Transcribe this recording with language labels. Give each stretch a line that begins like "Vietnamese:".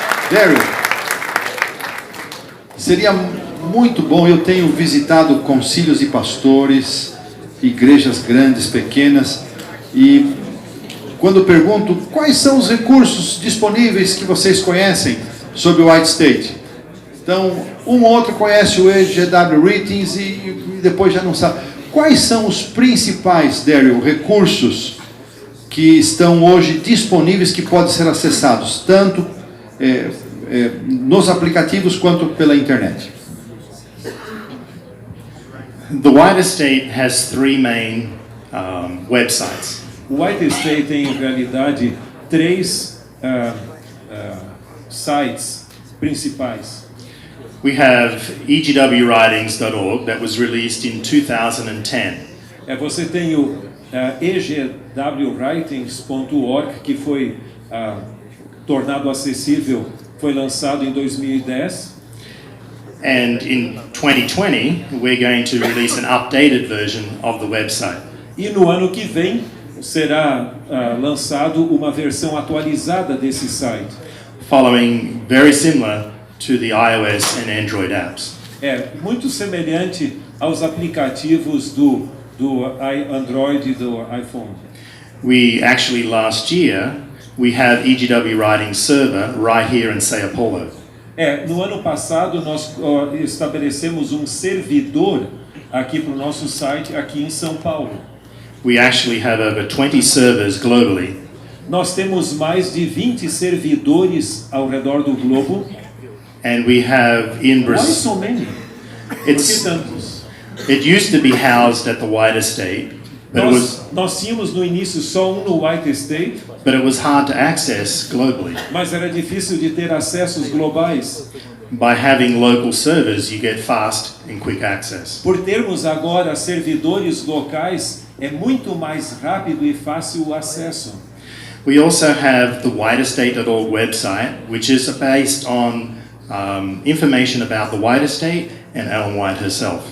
Portuguese: Daryl, seria muito bom, eu tenho visitado concílios de pastores, igrejas grandes, pequenas, e quando pergunto quais são os recursos disponíveis que vocês conhecem sobre o White State, então um ou outro conhece o EGW Writings e depois já não sabe. Quais são os principais, Daryl, recursos que estão hoje disponíveis, que podem ser acessados tanto nos aplicativos quanto pela internet?
English: The White Estate has 3 main websites.
Portuguese: O White State tem, em realidade, 3 sites principais.
English: We have egwritings.org that was released in 2010.
Portuguese: Você tem o egwritings.org, que foi tornado acessível, foi lançado em 2010.
English: And in 2020, we're going to release an updated version of the website.
Portuguese: E no ano que vem será lançado uma versão atualizada desse site.
English: Following very similar to the iOS and Android apps.
Portuguese: É muito semelhante aos aplicativos do Android e do iPhone.
English: We actually last year we have EGW Writing server right here in Sao Paulo.
Portuguese: No ano passado nós estabelecemos um servidor aqui para o nosso site aqui em São Paulo.
English: We actually have over 20 servers globally.
Portuguese: Nós temos mais de 20 servidores ao redor do globo.
English: And we have in Why Brazil, so many?
Portuguese: Por que
English: it's,
Portuguese: tantos?
English: it used to be housed at the White Estate, but
Portuguese: Nós tínhamos no início só um no White Estate,
English: it was hard to access globally.
Portuguese: mas era difícil de ter acessos globais.
English: By having local servers, you get fast and quick access.
Portuguese: Por termos agora servidores locais, é muito mais rápido e fácil o acesso.
English: We also have the whiteestate.org website, which is based on information about the White Estate and Ellen White herself.